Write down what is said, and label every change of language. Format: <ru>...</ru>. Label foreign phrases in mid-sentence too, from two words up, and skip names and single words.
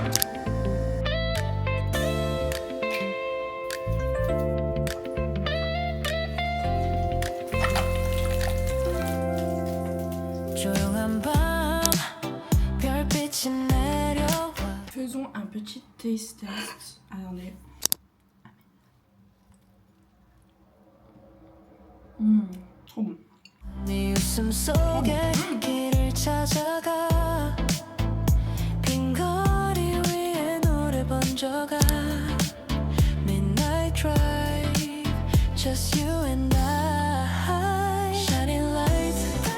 <fr>Faisons un petit</fr> <en>taste test.</en> <fr>Attendez. Trop bon.</fr> <ko>네 웃음 속에 길을 찾아가 빈 거리 위에 노래 번져가</ko> <en>Midnight Drive Just you and I Shining lights</en>